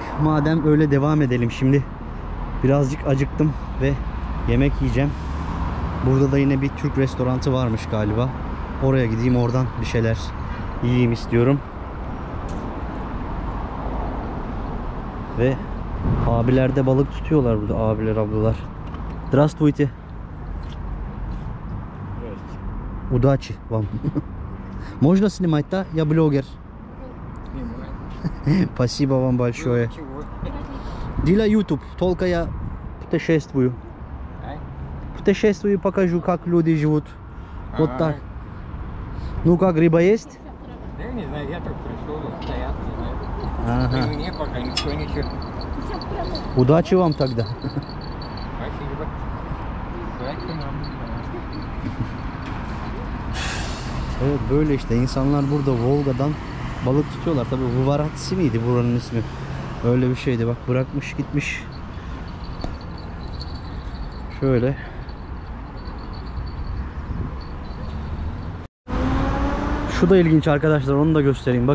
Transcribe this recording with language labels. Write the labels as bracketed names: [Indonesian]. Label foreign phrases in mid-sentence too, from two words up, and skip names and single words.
[Turkish] Madem öyle devam edelim şimdi. Birazcık acıktım ve yemek yiyeceğim. Burada da yine bir Türk restoranı varmış galiba. Oraya gideyim, oradan bir şeyler yiyeyim istiyorum. Ve abiler de balık tutuyorlar burada, abiler ablalar. [Russian] Здравствуйте. Удачи вам. Можно снимать, да? Я блогер. Спасибо вам большое. Для YouTube. Только я путешествую. Путешествую, покажу, как люди живут. Вот так. Ну как, рыба есть? Да я не знаю, я только пришел, стоят, не знаю. Ага. И мне пока никто ничего. Удачи вам тогда. Спасибо. Удачи нам. [Turkish] Evet, böyle işte insanlar burada Volga'dan balık tutuyorlar. Tabii Vuvaratsi miydi buranın ismi? Öyle bir şeydi. Bak bırakmış gitmiş. Şöyle. Şu da ilginç arkadaşlar, onu da göstereyim.